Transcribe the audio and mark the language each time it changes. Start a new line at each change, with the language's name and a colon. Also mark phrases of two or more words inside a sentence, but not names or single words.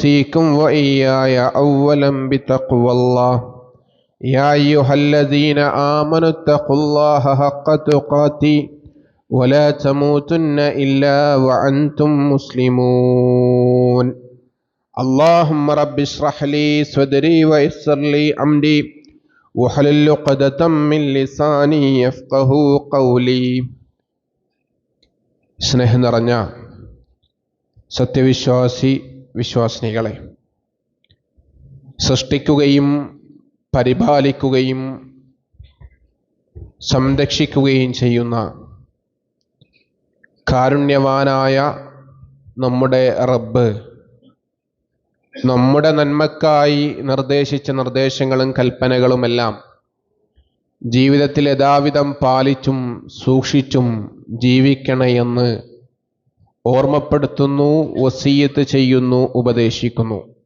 Arabic: أوصيكم وإياي أولا بتقوى الله يا أيها الذين آمنوا اتقوا الله حق تقاته ولا تموتن إلا وأنتم مسلمون اللهم رب اشرح لي صدري ويسر لي أمري واحلل عقدة من لساني يفقهوا قولي.
Malayalam: സ്നേഹം നിറഞ്ഞ വിശ്വാസിനികളെ, സൃഷ്ടിക്കുകയും പരിപാലിക്കുകയും സംരക്ഷിക്കുകയും ചെയ്യുന്ന കാരുണ്യവാനായ നമ്മുടെ റബ്ബ് നമ്മുടെ നന്മക്കായി നിർദ്ദേശിച്ച നിർദ്ദേശങ്ങളും കൽപ്പനകളുമെല്ലാം ജീവിതത്തിൽ യഥാവിധം പാലിച്ചും സൂക്ഷിച്ചും ജീവിക്കണമെന്ന് ഓർമ്മപ്പെടുത്തുന്നു, വസിയ്യത്ത് ചെയ്യുന്നു, ഉപദേശിക്കുന്നു.